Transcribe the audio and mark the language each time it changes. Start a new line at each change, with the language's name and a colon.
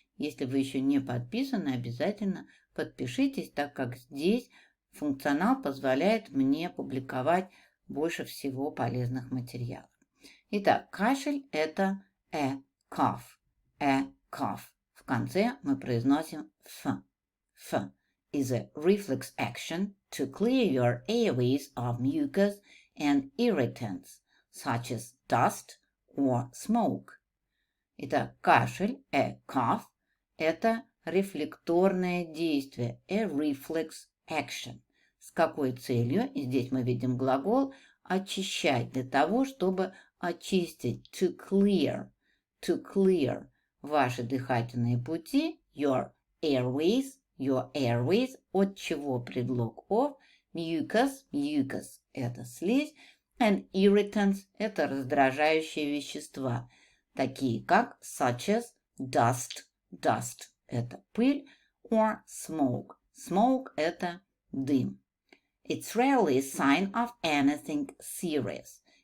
Russian: Если вы еще не подписаны, обязательно подпишитесь, так как здесь функционал позволяет мне публиковать больше всего полезных материалов. Итак, кашель – это
English: cough, cough.
Russian: В конце мы произносим f.
English: F is a reflex action to clear your airways of mucus and irritants, such as dust or smoke.
Russian: Итак, кашель, cough – это рефлекторное действие,
English: a reflex action.
Russian: С какой целью? И здесь мы видим глагол очищать, для того, чтобы очистить,
English: to clear
Russian: ваши дыхательные пути,
English: your airways,
Russian: от чего предлог of, mucus это слизь,
English: and irritants
Russian: это раздражающие вещества, такие как
English: such as dust
Russian: это пыль,
English: or smoke
Russian: это дым.
English: It's rarely a sign of anything serious.